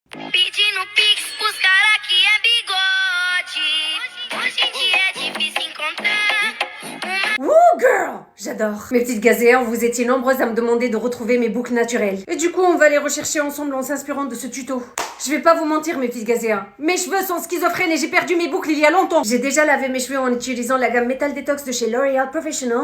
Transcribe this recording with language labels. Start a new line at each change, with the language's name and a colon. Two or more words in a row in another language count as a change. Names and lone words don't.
Portuguese: Pedindo pix pros cara que é bigode. Hoje em dia é difícil encontrar.
English: Woo girl!
French: J'adore. Mes petites gazéens, vous étiez nombreuses à me demander de retrouver mes boucles naturelles. Et du coup, on va les rechercher ensemble en s'inspirant de ce tuto. Je vais pas vous mentir, mes petites gazéens. Mes cheveux sont schizophrènes et j'ai perdu mes boucles il y a longtemps. J'ai déjà lavé mes cheveux en utilisant la gamme Metal Detox de chez L'Oréal Professional.